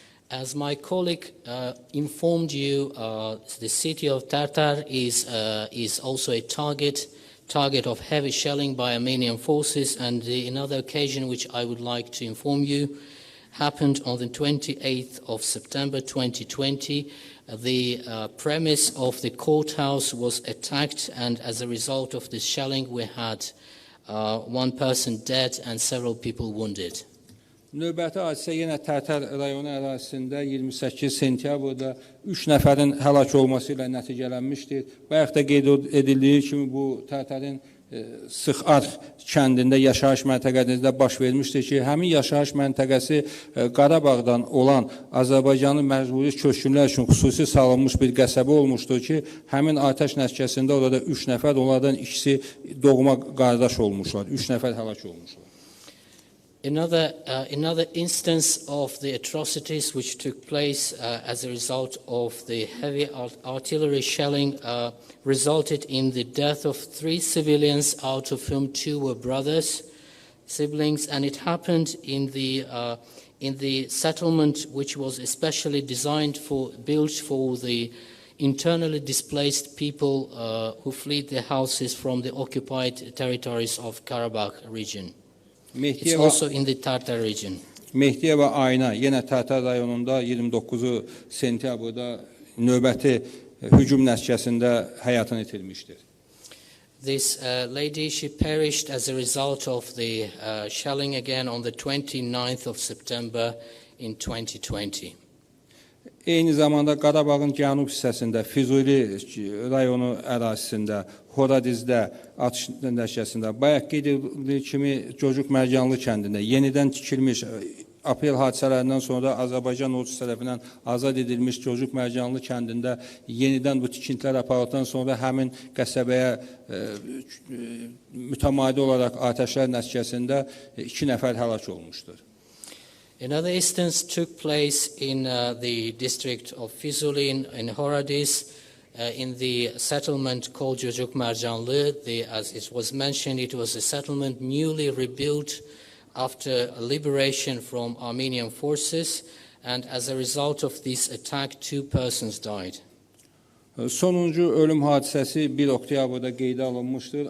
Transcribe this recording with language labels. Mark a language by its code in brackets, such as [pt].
[en] As my colleague informed you, the city of Tartar is also a target of heavy shelling by Armenian forces, and another occasion which I would like to inform you happened on the 28th of September 2020. The premise of the courthouse was attacked, and as a result of this shelling we had 1 person dead and several people wounded. [az] Növbəti hadisə yenə Tərtər rayonu ərazisində 28 sentyabrda 3 nəfərin həlak olması ilə nəticələnmişdir. Bayaq da qeyd edildiyi kimi bu Tərtərin Sıxarx kəndində yaşayış məntəqəsində baş vermişdir ki, həmin yaşayış məntəqəsi Qarabağdan olan Azərbaycanın məcburi köçkünlər üçün xüsusi salınmış bir qəsəbə olmuşdur ki, həmin atəş nəticəsində orada 3 nəfər, onlardan ikisi doğma qardaş olmuşlar, 3 nəfər həlak olmuşlar. [en] Another instance of the atrocities which took place as a result of the heavy artillery shelling resulted in the death of 3 civilians, out of whom 2 were siblings, and it happened in the settlement which was especially built for the internally displaced people who fled their houses from the occupied territories of Karabakh region. It's also in the Tartar region. [az] Mehdiyeva ayına yenə Tərtər rayonunda 29 sentyabrda növbəti hücum nəticəsində həyatını itirmişdir. [en] This lady, she perished as a result of the shelling again on the 29th of September in 2020. [az] Eyni zamanda Qarabağın cənub hissəsində, Füzuli rayonu ərazisində, Horadizdə atış nəticəsində, bayaq qeyd edildiyi kimi Cocuq Mərcanlı kəndində yenidən tikilmiş aprel hadisələrindən sonra Azərbaycan ordusu tərəfindən azad edilmiş Cocuq Mərcanlı kəndində yenidən bu tikintilər aparıldıqdan sonra həmin qəsəbəyə mütəmadi olaraq atəşlər nəticəsində 2 nəfər həlak olmuşdur. [en] Another instance took place in the district of Füzuli in Horadiz, in the settlement called Cocuq Mərcanlı. As it was mentioned, it was a settlement newly rebuilt after liberation from Armenian forces, and as a result of this attack, 2 persons died. [az] Sonuncu ölüm hadisəsi 1 oktyabrda qeydə alınmışdır.